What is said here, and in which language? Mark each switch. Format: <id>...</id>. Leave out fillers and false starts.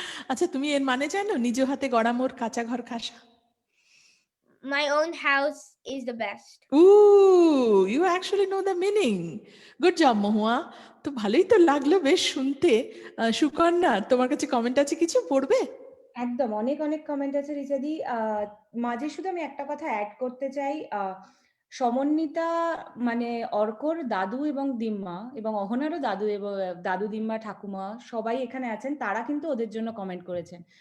<bn>আচ্ছা, তুমি এর মানে জানো, নিজ হাতে গড়া মোর কাঁচা ঘর খাসা?</bn> <en>My own house is the best. Ooh, you actually know the meaning. Good job, Mahua.</en> <bn>তো ভালোই তো লাগলো বেশ শুনতে। সুকন্যা, তোমার কাছে কমেন্ট আছে কিছু পড়বে? একদম, অনেক অনেক কমেন্ট আছে রিচাদি। মাঝে শুধু আমি একটা কথা অ্যাড করতে চাই। সমন্বিতা মানে অর্কর দাদু এবং দিম্মা, এবং অহনারও দাদু এবং দাদু দিম্মা ঠাকুমা সবাই এখানে আছেন, তারা কিন্তু ওদের জন্য কমেন্ট করেছেন।</bn>